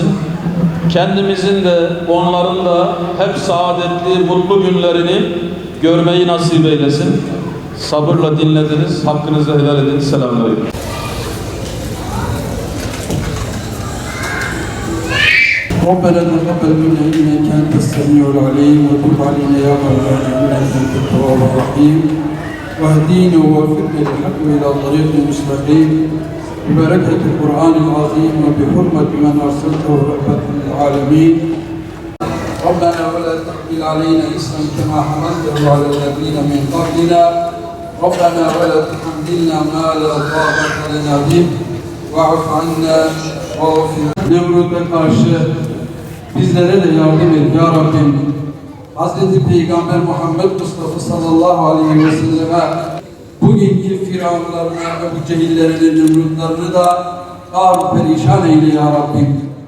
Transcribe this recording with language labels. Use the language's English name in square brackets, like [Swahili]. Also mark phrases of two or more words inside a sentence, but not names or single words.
[Turkish] Kendimizin de onların da hep saadetli, mutlu günlerini görmeyi nasip eylesin. Sabırla dinlediniz, hakkınızı helal edin. Selamünaleyküm. [Arabic] ربنا تقبل منا انك انت السميع العليم وتب علينا يا مولانا انك انت التواب الرحيم واهدينا ووفقنا للحق الى طريق مستقيم ببركه القران العظيم وبحرمه من ارسلته رحمه للعالمين. ربنا ولا تحمل علينا اسما كما حملته على الذين من قبلنا ربنا ولا تحملنا ما لا طاقه لنا به واعف عنا واغفر. [Turkish] Nemrut'a karşı bizlere de yardım et ya Rabbim. Hazreti Peygamber Muhammed Mustafa [Arabic] صلى الله عليه وسلم [Turkish] bugünkü firavunlarına ve bu cehillerinin Nemrutlarını da ağır perişan eyle ya Rabbim.